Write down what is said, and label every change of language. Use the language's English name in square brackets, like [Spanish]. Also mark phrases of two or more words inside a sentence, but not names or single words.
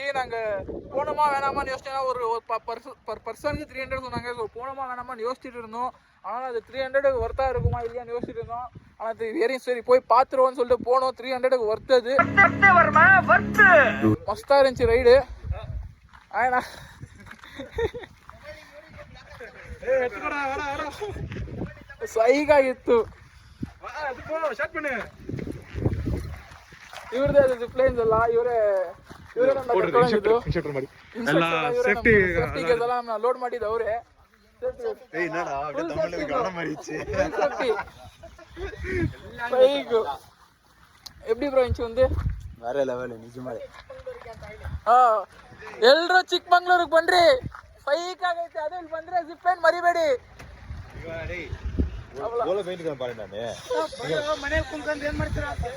[Tamil] நாங்கள் போனோமா வேணாமான்னு யோசிச்சோன்னா ஒரு பர் பர்சனுக்கு 300 சொன்னாங்க. ஸோ போனோமா வேணாமான்னு யோசிச்சுட்டு இருந்தோம். ஆனால் அது 300க்கு ஒர்த்தாக இருக்குமா இல்லையான்னு யோசிச்சுட்டு இருந்தோம். ஆனால் அது வெறும் சரி போய் பார்த்துருவோன்னு சொல்லிட்டு போனோம். 300க்கு ஒர்த்தது. மஸ்தாக இருந்துச்சு ரைடு. [Kannada] ஆனா ಸೈಗಾಗಿತ್ತು. ಇವ್ರದೇ ಅದು ಜಿಪ್ಲೈನ್ಸ್ ಎಲ್ಲ ಇವರೇ ಲೋಡ್ ಮಾಡಿದ್ದು ಅವರೇ. [Tamil] எப்படி ப்ரோ இருந்துச்சு வந்து வேற லெவல் நிஜமாலே. [Kannada] ಎಲ್ರು ಚಿಕ್ಕಮಂಗ್ಳೂರಿಗೆ ಬನ್ರಿ. ಫೈಕ್ ಆಗೈತೆ. ಅದೇ ಇಲ್ಲಿ ಬಂದ್ರೆ ಜಿಪ್ಲೈನ್ ಮರಿಬೇಡಿ. ಮನೇಲಿ ಕುಂತ್ಕೊಂಡು ಏನ್ ಮಾಡ್ತೀರಾ?